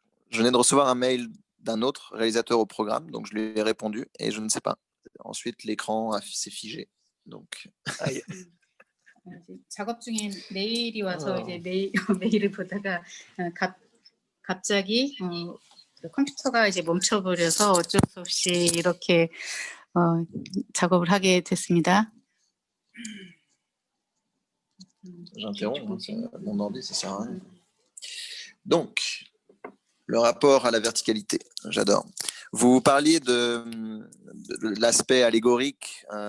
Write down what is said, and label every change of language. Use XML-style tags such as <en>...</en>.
<fr>Je venais de recevoir un mail d'un autre réalisateur au programme, donc je lui ai répondu et je ne sais pas. Ensuite, l'écran s'est figé. Donc. Aïe.</fr> <ko>작업 중에 메일이 와서 이제 메일을 보다가 갑자기 컴퓨터가 이제 멈춰버려서 어쩔 수 없이 이렇게 작업을 하게 됐습니다.</ko> <fr>J'interromps, mon ordi, ça sert à rien. Donc, le rapport à la verticalité, j'adore. Vous parliez de l'aspect allégorique.</fr>